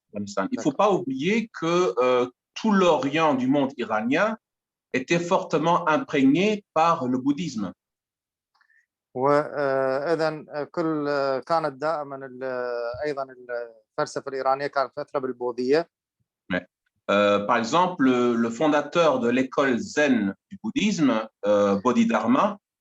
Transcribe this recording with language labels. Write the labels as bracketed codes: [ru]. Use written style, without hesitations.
[fr] Il ne faut pas oublier que tout l'Orient du monde iranien était fortement imprégné par le bouddhisme. [ar] وإذن كانت دائما أيضا الفلسفة الإيرانية كانت فترة بالبوذية. [fr] Par exemple, le fondateur de l'école zen du bouddhisme, Bodhidharma,